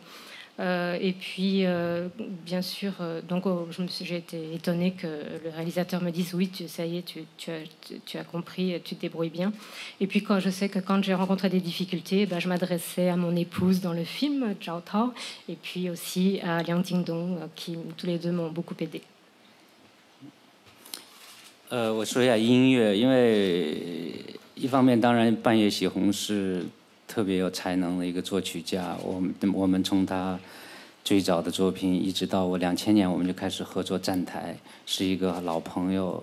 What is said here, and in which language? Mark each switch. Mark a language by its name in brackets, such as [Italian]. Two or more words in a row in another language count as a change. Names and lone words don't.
[French] Et puis, bien sûr, donc j'ai été étonnée que le réalisateur me dise oui, ça y est, tu as compris, tu te débrouilles bien. Et puis, je sais que quand j'ai rencontré des difficultés, je m'adressais à mon épouse dans le film, Zhao Tao, et puis aussi à Liang Jingdong, qui tous les deux m'ont beaucoup aidé. [Chinese] 我说一下音乐，因为一方面当然半夜喜红是特别有才能的一个作曲家，我们从他最早的作品一直到我2000年我们就开始合作站台，是一个老朋友。